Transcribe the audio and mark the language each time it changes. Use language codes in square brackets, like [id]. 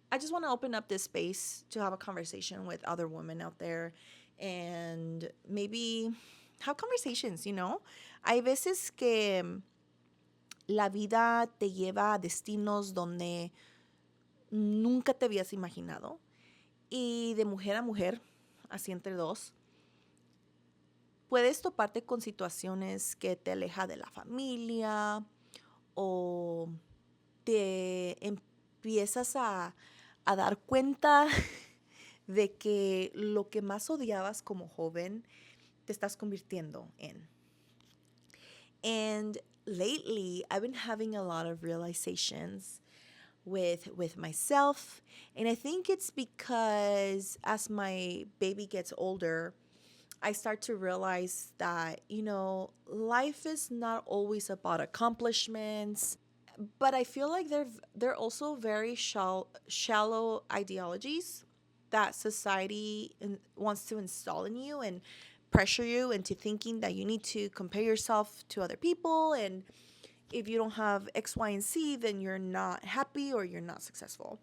[en] I just want to open up this space to have a conversation with other women out there and maybe have conversations, you know? [es] Hay veces que la vida te lleva a destinos donde nunca te habías imaginado y de mujer a mujer, así entre dos, puedes toparte con situaciones que te aleja de la familia o te empiezas a dar cuenta de que lo que más odiabas como joven te estás convirtiendo en. [en] And lately, I've been having a lot of realizations with myself, and I think it's because as my baby gets older, I start to realize that, you know, life is not always about accomplishments, but I feel like they're also very shallow ideologies that society wants to install in you and pressure you into thinking that you need to compare yourself to other people, and if you don't have X, Y, and Z, then you're not happy or you're not successful.